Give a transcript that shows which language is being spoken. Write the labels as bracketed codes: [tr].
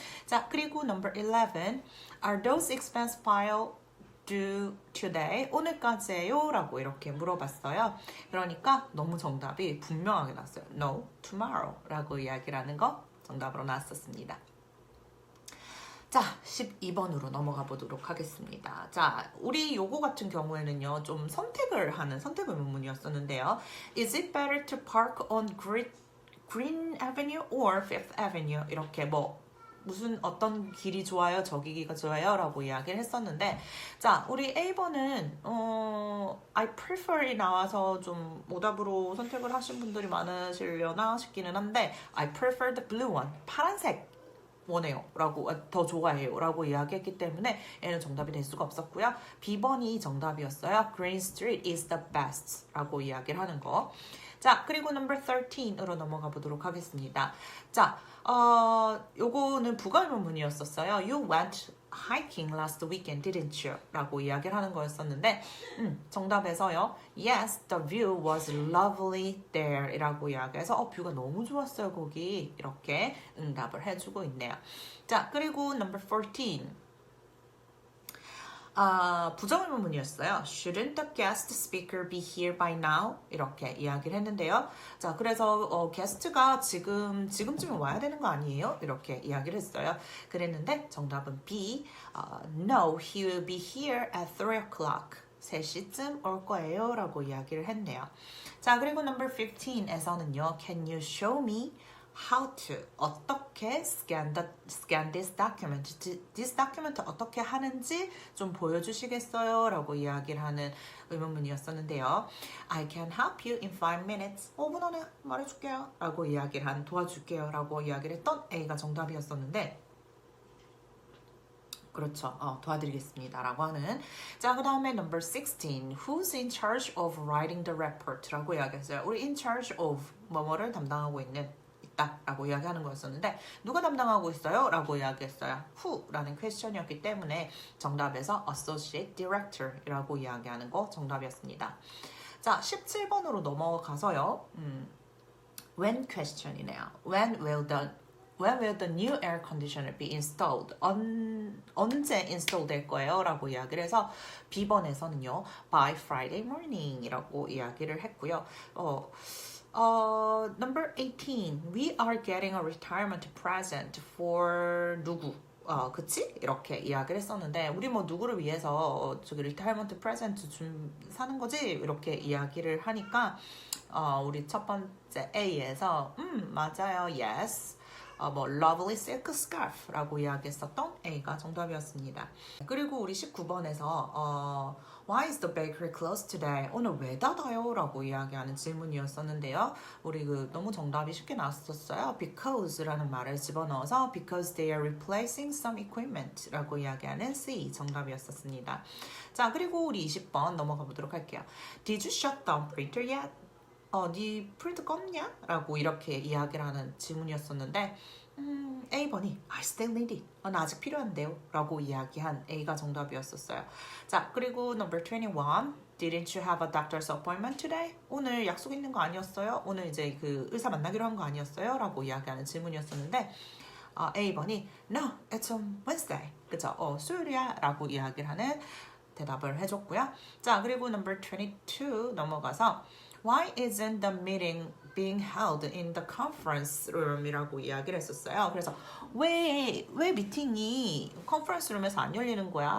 [ko] 자, 그리고 [en] number 11 Are those expense file due today? [ko] 오늘까지예요? 라고 이렇게 물어봤어요. 그러니까 너무 정답이 분명하게 나왔어요. [en] No, tomorrow [ko] 라고 이야기를 하는 거 정답으로 나왔었습니다. 자, 12번으로 넘어가 보도록 하겠습니다. 자, 우리 요거 같은 경우에는요, 좀 선택을 하는 선택 의문문이었었는데요. [en] Is it better to park on Green Avenue or Fifth Avenue? [ko] 이렇게 뭐 무슨 어떤 길이 좋아요? 저기가 좋아요? 라고 이야기를 했었는데 자, 우리 A번은 I prefer이 나와서 좀 오답으로 선택을 하신 분들이 많으시려나 싶기는 한데 [en] I prefer the blue one. [ko] 파란색 원해요 라고 더 좋아해요 라고 이야기했기 때문에 얘는 정답이 될 수가 없었고요. B번이 정답이었어요. [en] Green Street is the best [ko] 라고 이야기를 하는 거. 자, 그리고 number 13으로 넘어가 보도록 하겠습니다. 자, 요거는 부가의문문이었었어요. [en] You went hiking last weekend, didn't you? [ko] 라고 이야기를 하는 거였었는데 정답에서요. [en] Yes, the view was lovely there [ko] 이라고 이야기해서 뷰가 너무 좋았어요 거기 이렇게 응답을 해주고 있네요. 자, 그리고 number 14 부정의문문이었어요. [en] Shouldn't the guest speaker be here by now? [ko] 이렇게 이야기를 했는데요. 자, 그래서 게스트가 지금쯤에 와야 되는 거 아니에요? 이렇게 이야기를 했어요. 그랬는데 정답은 B. [en] No, he will be here at 3 o'clock. [ko] 3시쯤 올 거예요 라고 이야기를 했네요. 자, 그리고 number 15에서는요. [en] Can you show me how to 어떻게 scan this document this document [ko] 어떻게 하는지 좀 보여주시겠어요? 라고 이야기를 하는 의문문이었었는데요. [en] I can help you in 5 minutes [ko] 5분 안에 말해줄게요 라고 이야기를 한 도와줄게요 라고 이야기를 했던 A가 정답이었었는데 그렇죠. 도와드리겠습니다. 라고 하는. 자, 그 다음에 number 16. [en] Who's in charge of writing the report? [ko] 라고 이야기했어요. 우리 in charge of 뭐뭐를 담당하고 있는 라고 이야기하는 거였었는데 누가 담당하고 있어요? 라고 이야기했어요. Who라는 퀘스천이었기 때문에 정답에서 Associate Director 이라고 이야기하는 거 정답이었습니다. 자, 17번으로 넘어가서요. When question이네요. [en] When will the new air conditioner be installed? [ko] 언제 install 될 거예요? 라고 이야기를 해서 B번에서는요. [en] By Friday morning [ko] 이라고 이야기를 했고요. [en] Number 18. We are getting a retirement present for [ko] 누구? 그치? 이렇게 이야기를 했었는데 우리 뭐 누구를 위해서 저기 리타이먼트 프레젠트 좀 사는 거지? 이렇게 이야기를 하니까 우리 첫 번째 A에서 맞아요. [en] Yes. [ko] 뭐 lovely silk scarf라고 이야기했었던 A가 정답이었습니다. 그리고 우리 19번에서 [en] Why is the bakery closed today? [ko] 오늘 왜 닫아요? 라고 이야기하는 질문이었었는데요. 우리 너무 정답이 쉽게 나왔었어요. Because라는 말을 집어넣어서 [en] Because they are replacing some equipment [ko] 라고 이야기하는 C 정답이었었습니다. 자, 그리고 우리 20번 넘어가 보도록 할게요. [en] Did you shut down printer yet? [ko] 네 프린터 껐냐? 라고 이렇게 이야기를 하는 질문이었었는데 A번이 [en] I still need it. [ko] 나 아직 필요한데요. 라고 이야기한 A가 정답이었었어요. 자, 그리고 number 21. [en] Didn't you have a doctor's appointment today? [ko] 오늘 약속 있는 거 아니었어요? 오늘 이제 의사 만나기로 한 거 아니었어요? 라고 이야기하는 질문이었었는데 A번이 [en] No, it's on Wednesday. [ko] 그쵸? 수요일이야. 라고 이야기를 하는 대답을 해줬고요. 자, 그리고 [en] number 22 넘어가서 Why isn't the meeting being held in the conference room이라고 이야기를 했었어요. [ko] 그래서 왜 미팅이 컨퍼런스 룸에서 안 열리는 거야?